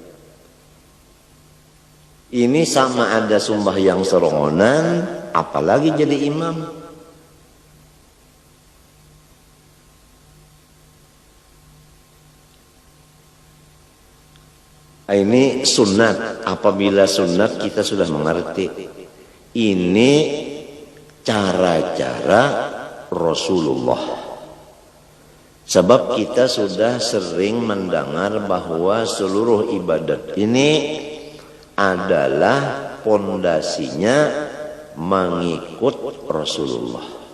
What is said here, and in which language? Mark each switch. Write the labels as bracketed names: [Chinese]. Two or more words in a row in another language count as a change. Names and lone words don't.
[Indonesian] Ini sama ada sumbah yang serongonan, apalagi jadi imam. Ini sunat. Apabila sunat kita sudah mengerti. Ini cara-cara Rasulullah. Sebab kita sudah sering mendengar bahwa seluruh ibadat ini adalah pondasinya mengikut Rasulullah.